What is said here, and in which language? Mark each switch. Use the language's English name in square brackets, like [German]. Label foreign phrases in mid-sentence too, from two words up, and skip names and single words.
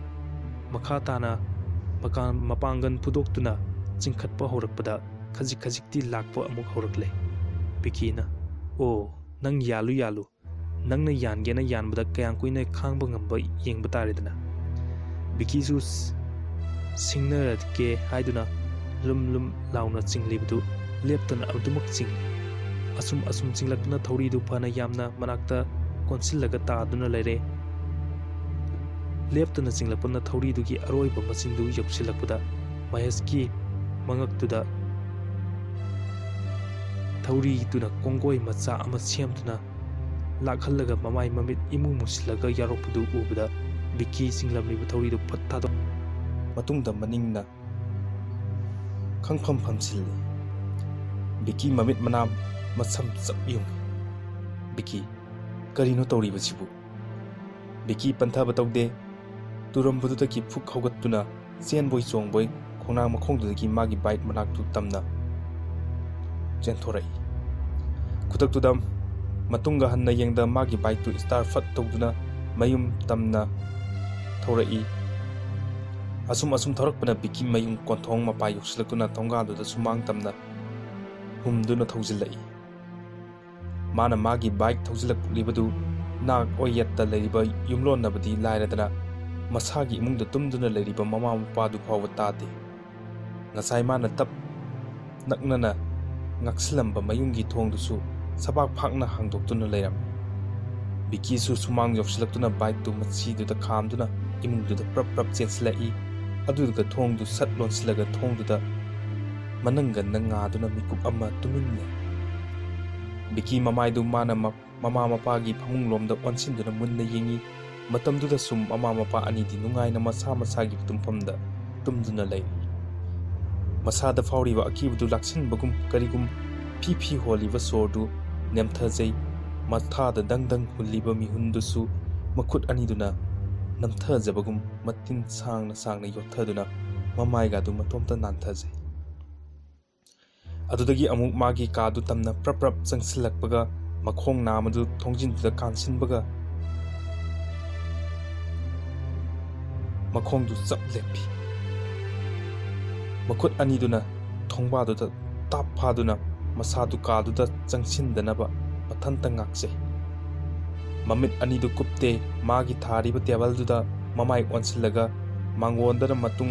[Manipuri] makha tana mapangan pudoktuna chingkhatpa horakpada khajik lakpa amuk horakle Bikina oh nang yalu nangna yangena yanbada kayang kuina khangba ngamba yengba taredana Biki su singnarat ke haiduna lum launa chinglibdu leptana adumak ching asum chinglakna thawri du phana yamna manakta konsillaga taaduna leire leptana chinglapna thawri du gi aroiba masindu yoksilakpada Mahesh ki mangaktuda thawri tuna kongoi macha ama siamtuna lakhallaga mamai mamit imu musilaga yaropdu ubada Biki singlamlibu thawri du phatta matungda maningna khangpham phamsilli Biki mamit manam masam sapyung Biki karino tawri basibu Biki pantha batawde turambudu taki phuk haugattuna chenboi chongboi khonang makhongdudagi magi bike manaktu tamna chentorai kutakudam matunga hanna yengda magi bike tu star fat tawduna mayum tamna thorai asum thorakpana Biki mayum konthong mapa yoksilakuna thongaduda sumang tamna humduna thawjilai mana magi bike thawjilak libadu nak oyatta leriba yumlon nabadi lairadana masagi imungda tumduna leriba mama mapa du phawa tade ngasai mana tap naknana ngaksilamba mayungi thongdusu sabak phakna hangdoktuna leiram Biki su sumang yoksilakuna bike tu machiduda khamduna imungduda prap chenslai aduga thongdu sat lonsilaga thongduda mananga nangaduna mikup amma tuminne Biki mamaidu mana mama mapagi phamunglomda onsinduna munna yengi matamduda sum mama mapa anidi nungaina masagi tumfamda tumduna lei masada fauriba akibudu laksinbagum karigum phi holiba sordu nemthajai mathada dangdang hulliba mihundusu makhut aniduna namthajabagum matin sangna yothaduna mamaiga du matomta nanthajai adudagi amuk magi kadu tamna prap changsilakpaga makhong namadu thongjinduda kansinbaga makhongdu chap lepi makhut aniduna thongbaduda tap phaduna masadu kaduda changsindanaba mathanta ngakse mamit anidu kupte magi thariba tebelduda mamai onsilaga mangondana matung